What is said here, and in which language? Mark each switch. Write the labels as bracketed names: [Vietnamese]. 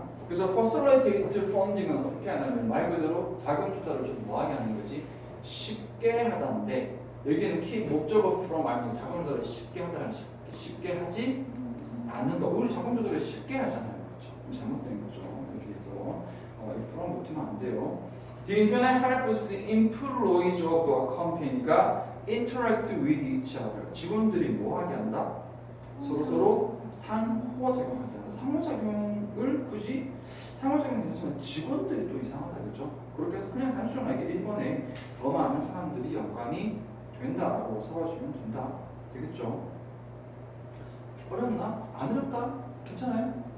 [Korean] 그래서 [English] facilitate funding [Korean] 은 어떻게 하냐면 말 그대로 자금 조달을 좀 뭐하게 하는 거지? 쉽게 하다인데 여기는 키 목적어 from 아니면 자금 조달을 쉽게 하다는 쉽게 하지 않는 거. 우리 자금 조달을 쉽게 하잖아요. 그렇죠? 잘못된 거죠. 이렇게 해서 from 붙으면 안 돼요. [English] The internet helps employees of a company [Korean] 가 [English] interact with each other. [Korean] 직원들이 뭐하게 한다? 서로 상호작용하게 한다. 상호작용을 굳이 상호작용을 해서는 직원들이 또 이상하다. 그렇죠? 그렇게 해서 그냥 단순하게 1번에 더 많은 사람들이 연관이 된다라고 써주시면 된다. 되겠죠? 어렵나? 안 어렵다? 괜찮아요?